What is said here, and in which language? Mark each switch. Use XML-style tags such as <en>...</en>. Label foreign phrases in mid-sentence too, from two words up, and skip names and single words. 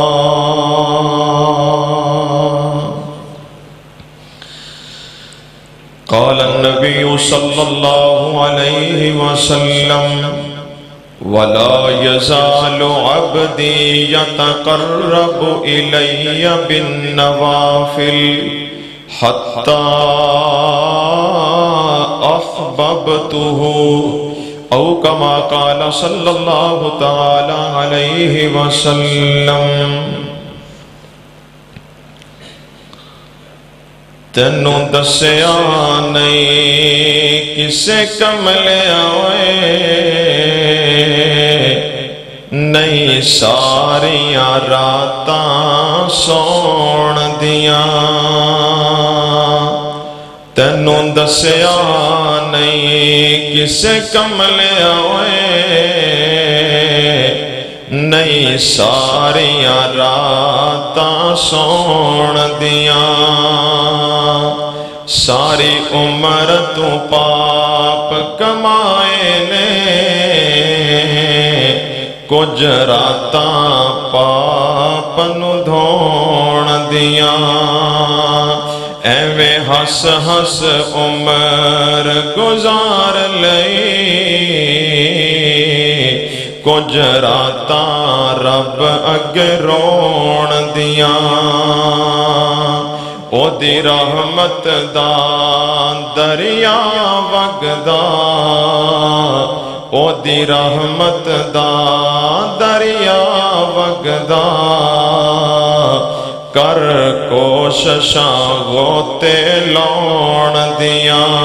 <ar>قال النبي صلى الله عليه وسلم ولا يزال عبدي يتقرب إلي بالنوافل حتى أحببته أو كما قال صلى الله تعالى عليه وسلم.</ar> <pa>تینوں دسیا نہیں کسے کملیا ہوئے نہیں ساریاں راتاں سون دیاں. تینوں دسیا نہیں کسے کملیا ہوئے نہیں ساریاں راتاں سون دیاں. ساری عمر تو پاپ کمائے نے کچھ راتاں پاپ نو دھون دیاں ایویں ہس ہس عمر گزار لئی کچھ راتاں رب اگے رون دیاں او دی رحمت دا دریا وگدا او دی رحمت دا دریا وگدا کر کوششاں غوطے لون دیاں</pa>